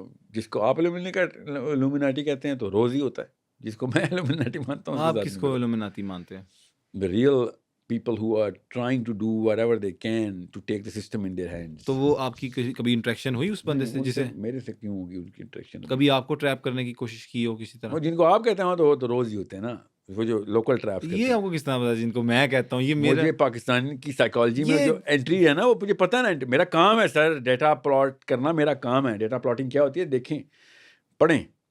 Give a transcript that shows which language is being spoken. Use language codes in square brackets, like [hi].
[ur] جس کو آپ ایلومیناٹی کہتے ہیں تو روز ہی ہوتا ہے. جس کو میں ایلومیناٹی مانتا ہوں، آپ کس کو ایلومیناٹی مانتے ہیں؟ [en] the real people who are trying to do whatever they can to take the system in their hands. [ur] تو وہ آپ کی کبھی انٹریکشن ہوئی اس بندے سے جسے؟ میرے سے کیوں ہوگی ان کی انٹریکشن؟ کبھی آپ کو ٹریپ کرنے کی کوشش کی ہو کسی طرح؟ جن کو آپ کہتے ہیں تو وہ تو روز ہی ہوتے ہیں نا، وہ جو لوکل ٹریپس. یہ آپ کو کس طرح پتا جن کو میں کہتا ہوں؟ یہ مجھے پاکستان کی سائیکالوجی میں جو انٹری ہے نا، وہ مجھے پتہ ہے نا. میرا کام ہے سر ڈیٹا پلاٹ کرنا، میرا کام ہے. ڈیٹا پلاٹنگ کیا ہوتی ہے دیکھیں، پڑھیں.